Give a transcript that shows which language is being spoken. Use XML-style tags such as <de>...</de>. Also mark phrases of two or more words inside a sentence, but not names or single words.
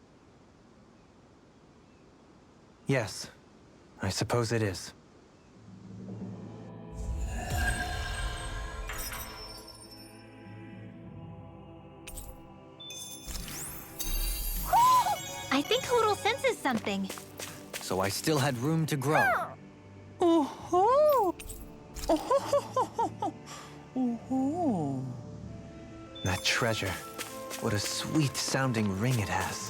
<en>Yes, I suppose it is. I think Hootle senses something. So I still had room to grow. Oh-ho! Oh-ho-ho-ho-ho! Oh-ho! That treasure. What a sweet-sounding ring it has.</en>